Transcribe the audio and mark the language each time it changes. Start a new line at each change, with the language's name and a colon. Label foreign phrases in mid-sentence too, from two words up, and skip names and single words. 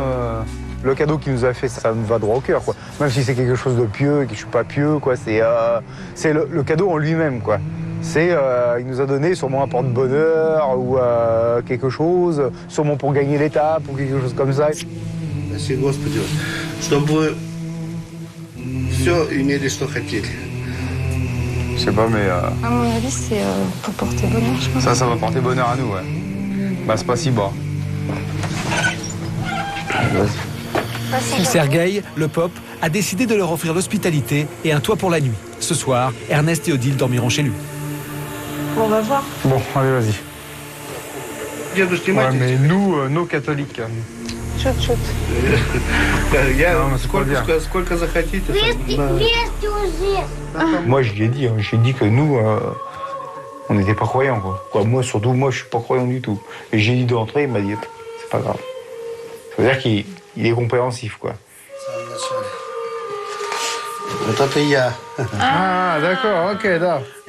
French: Le cadeau qu'il nous a fait, ça me va droit au cœur, quoi. Même si c'est quelque chose de pieux et que je suis pas pieux, quoi. C'est le cadeau en lui-même, quoi. Il nous a donné sûrement un porte-bonheur ou quelque chose, sûrement pour gagner l'étape ou quelque chose comme ça. Merci,
Russian: Господи, чтобы все имели, что хотели.
French: Je sais pas, mais... À mon avis, c'est pour porter bonheur, je pense. Ça va porter bonheur à nous, ouais. Bah, c'est pas si bas. Sergueï, le POP, a décidé de leur offrir l'hospitalité et un toit pour la nuit. Ce soir, Ernest et Odile dormiront chez lui. Bon, on va voir. Bon, allez, vas-y. Ouais, mais nous, nos catholiques. Chut.
Russian: Сколько захотите.
French: Moi, je lui ai dit, j'ai dit que nous, on n'était pas croyants, quoi. Moi, surtout, moi, je suis pas croyant du tout. Et j'ai dit d'entrer, il m'a dit, c'est pas grave. Ça veut dire qu'il est compréhensif, quoi. Ah, d'accord, ok, là.